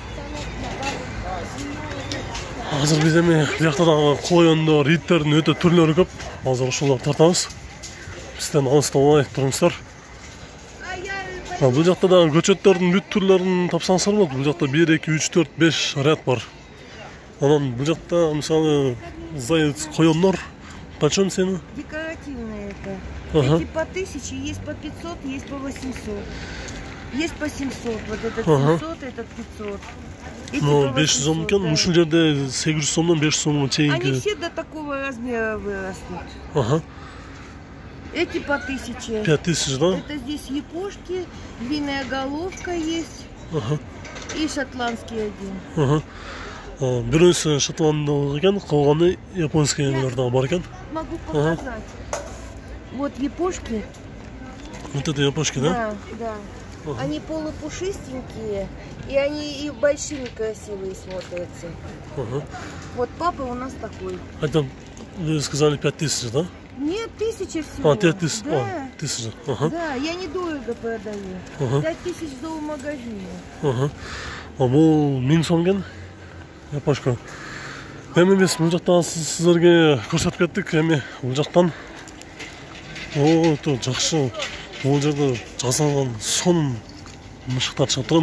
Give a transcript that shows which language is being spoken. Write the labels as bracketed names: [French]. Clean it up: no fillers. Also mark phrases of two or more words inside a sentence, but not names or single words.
[Kyrgyz] Азыр биз эми бияқта дагы коендор, иттердин өтө түрлөрү көп. Азыр ушуларды тартабыз. Бизден алыстабай туруңуздар. Бул жакта дагы көчөттөрдүн бүт түрлөрүн тапсаңыздар болот. Бул жакта 1, 2, 3, 4, 5 ряд бар. Анан бул жакта мисалы заяц, коендор почем сени? [Russian] Декоративные это. Эти по 1000, есть по 500, есть по 800. Есть по 700, вот этот 700, этот 500. [Kyrgyz] Ну, 500 сом экен, ушул жерде 800 сомдон 500 сомго чейинки. [Russian] Они все до такого размера вырастут. Ага. Эти по 1000. 5000, да? Это здесь япошки, львиная головка есть. Ага. И шотландский один. Ага. [Kyrgyz] Бирөөсү шотланддык экен, калганы японский эмелер дагы бар экен. [Russian] Могу показать. Вот япошки. Вот это япошки, да? Да. Они полупушистенькие, и они и большими красивые смотрятся. Вот папа у нас такой. Это вы сказали 5000, да? Нет, 1000 всего. 5000. Да. 1000. Да, я недорого продаю. 5000 в зоомагазине. [Kyrgyz] Бул 1000 сом экен. Япошка. Эми биз бул жактан сиздерге көрсөтүп кеттик. Эми бул жактан өтө жакшы. Бул жерде жасалган сон мышыктар чыгып турат.